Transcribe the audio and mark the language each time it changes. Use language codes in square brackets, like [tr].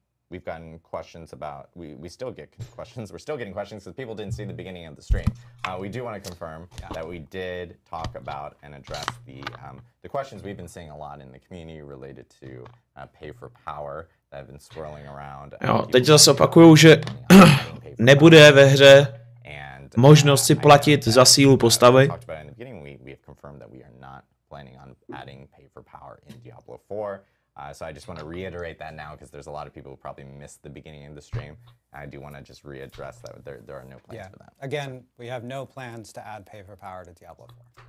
[en] We've gotten questions about, we still get questions. We're still getting questions because people didn't see the beginning of the stream. We do want to confirm that we did talk about and address the questions we've been seeing a lot in the community related to pay for power that have been swirling around. [cs] Jo, teď zase opakuju, že nebude ve hře možnost si platit za sílu postavy. [en] We have confirmed that we are not planning on adding pay for power in Diablo 4. So I just want to reiterate that now because there's a lot of people who probably missed the beginning of the stream. I do want to just readdress that there are no plans for that. Again, we have no plans to add pay for power to Diablo 4.